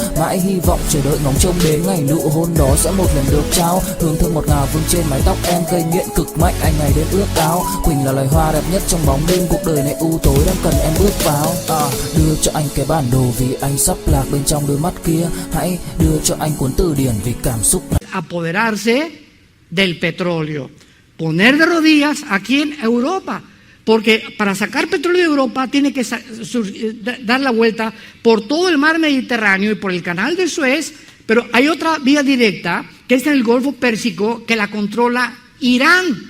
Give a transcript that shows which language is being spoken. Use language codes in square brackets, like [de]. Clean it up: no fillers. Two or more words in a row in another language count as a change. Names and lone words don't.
[vi] Mãi hy vọng chờ đợi ngóng trông đến ngày nụ hôn đó sẽ một lần được trao. Hương thơm ngọt ngào vương trên mái tóc em, gây nghiện cực mạnh anh ngày đến ước áo. Quỳnh là loài hoa đẹp nhất trong bóng đêm, cuộc đời này u tối đang cần em bước vào. Đưa cho anh cái bản đồ vì anh sắp lạc bên trong đôi mắt kia. Hãy đưa cho anh cuốn từ điển vì cảm xúc này. [es] Apoderarse del petróleo, poner de rodillas aquí en Europa, porque para sacar petróleo de Europa tiene que dar la vuelta por todo el mar Mediterráneo y por el canal de Suez, pero hay otra vía directa que es en el Golfo Pérsico, que la controla Irán.